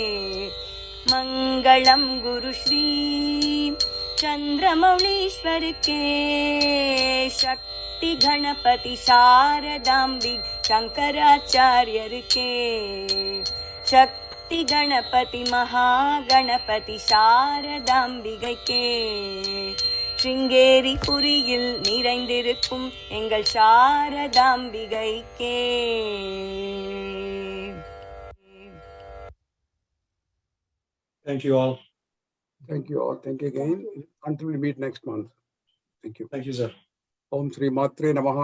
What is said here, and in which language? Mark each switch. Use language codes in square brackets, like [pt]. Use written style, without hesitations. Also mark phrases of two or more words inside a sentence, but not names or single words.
[ta] மங்களம் குரு ஸ்ரீ சந்திரமௌலீஸ்வர க்கே, சக்தி கணபதி சாரதாம்பிகே சங்கராச்சார்யர் க்கே, சக்தி கணபதி மகாகணபதி சாரதாம்பிகே க்கே, சிருங்கேரி पुरिயில் நிறைந்திருக்கும் எங்கள் சாரதாம்பிகைக்கே. [en] Thank you all. Thank you all. Thank you again. Until we meet next month. Thank you. Thank you, sir. [sa] ओम् श्री मात्रे नमः.